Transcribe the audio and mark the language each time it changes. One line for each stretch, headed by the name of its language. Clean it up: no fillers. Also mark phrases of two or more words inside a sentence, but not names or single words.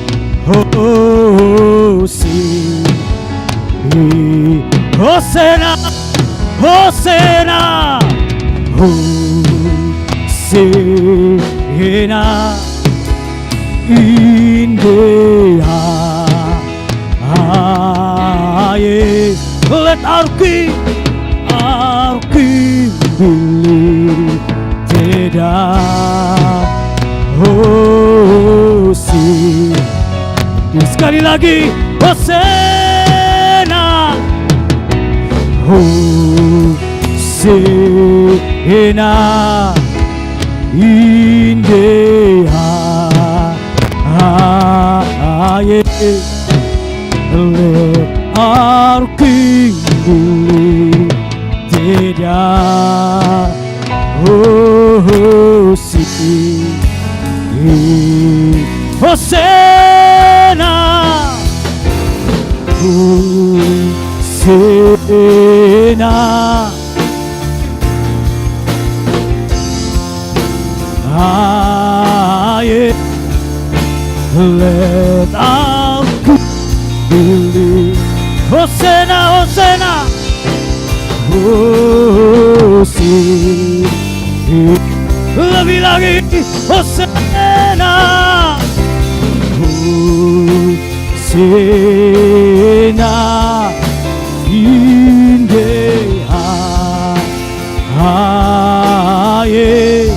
English: Hosana, Hosana, Hosana in the highest. Let our King be lifted up.
Indonesian: Sekali lagi,
English: Hosana, Hosana in the highest. Let our King be lifted up. Hosana, Hosana, aye, let our King be lifted. Hosana, Hosana, Hosana,
Indonesian: lebih lagi,
English: Hosana, Hosana in the highest.